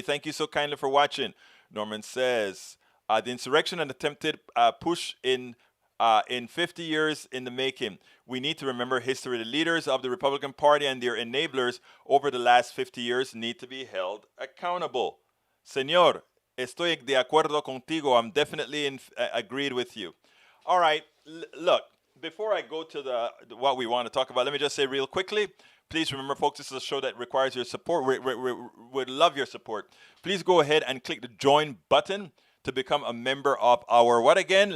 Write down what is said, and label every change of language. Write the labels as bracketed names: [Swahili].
[English] Thank you so kindly for watching. Norman says, the insurrection and attempted push in 50 years in the making. We need to remember history. The leaders of the Republican Party and their enablers over the last 50 years need to be held accountable. [Spanish] Señor, estoy de acuerdo contigo. [English] I'm definitely agreed with you. All right, look, before I go to what we want to talk about, let me just say real quickly, please remember, folks, this is a show that requires your support. We'd love your support. Please go ahead and click the join button to become a member of our, what again?